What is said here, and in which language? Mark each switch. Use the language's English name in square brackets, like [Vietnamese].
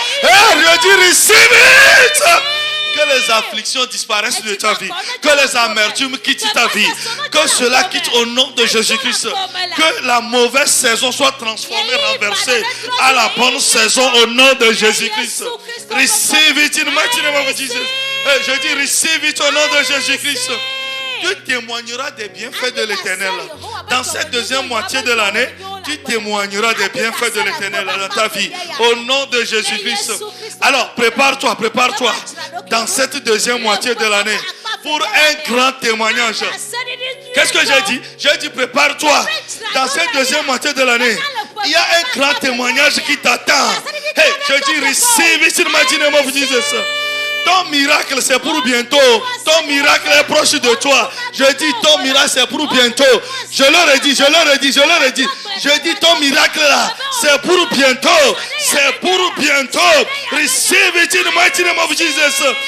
[French] Et je dis [English] receive it. [French] Que les afflictions disparaissent de ta vie. Que les amertumes quittent ta vie. Que cela quitte au nom de Jésus-Christ. Que la mauvaise saison soit transformée, renversée à la bonne saison au nom de Jésus-Christ. [English] Receive it in the mighty name of Jesus. [French] Je dis [English] receive it [French] au nom de Jésus-Christ. Tu témoigneras des bienfaits de l'Éternel. Dans cette deuxième moitié de l'année, tu témoigneras des bienfaits de l'Éternel dans ta vie. Au nom de Jésus-Christ. Alors, prépare-toi. Dans cette deuxième moitié de l'année pour un grand témoignage. Qu'est-ce que j'ai dit? J'ai dit prépare-toi. Dans cette deuxième moitié de l'année, il y a un grand témoignage qui t'attend. Hey, je dis [English] receive it in the mighty name of Jesus. [French] Ton miracle c'est pour bientôt. Ton miracle est proche de toi. Je dis ton miracle c'est pour bientôt. Je leur ai dit. Je dis ton miracle là c'est pour bientôt. C'est pour bientôt. [English] Receive it in the mighty name of Jesus.